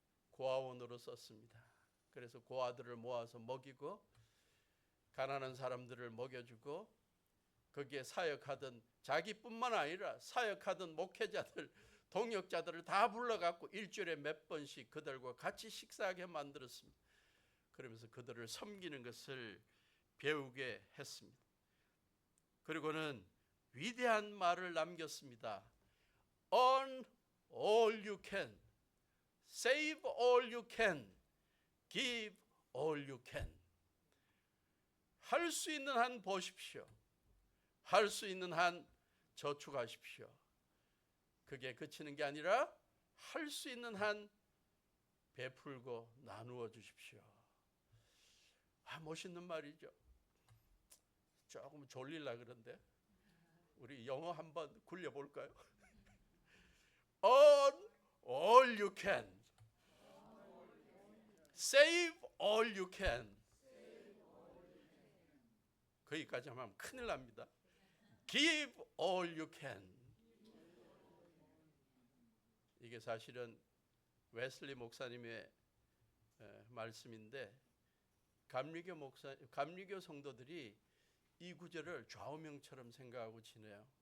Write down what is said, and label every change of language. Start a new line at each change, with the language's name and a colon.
Korean: 고아원으로 썼습니다. 그래서 고아들을 모아서 먹이고 가난한 사람들을 먹여주고 거기에 사역하던 자기뿐만 아니라 사역하던 목회자들, 동역자들을 다 불러갖고 일주일에 몇 번씩 그들과 같이 식사하게 만들었습니다. 그러면서 그들을 섬기는 것을 배우게 했습니다. 그리고는 위대한 말을 남겼습니다.
English: Earn all you can, save all you can, give all you can.
Korean: 할 수 있는 한 보십시오. 할 수 있는 한 저축하십시오. 그게 그치는 게 아니라 할 수 있는 한 베풀고 나누어 주십시오. 멋있는 말이죠. 조금 졸릴라 그런데 우리 영어 한번 굴려볼까요?
English: Earn all you can, save all you can.
Korean: 거기까지 하면 큰일 납니다.
English: Give all you can.
Korean: 이게 사실은 웨슬리 목사님의 말씀인데 감리교 성도들이 이 구절을 좌우명처럼 생각하고 지내요.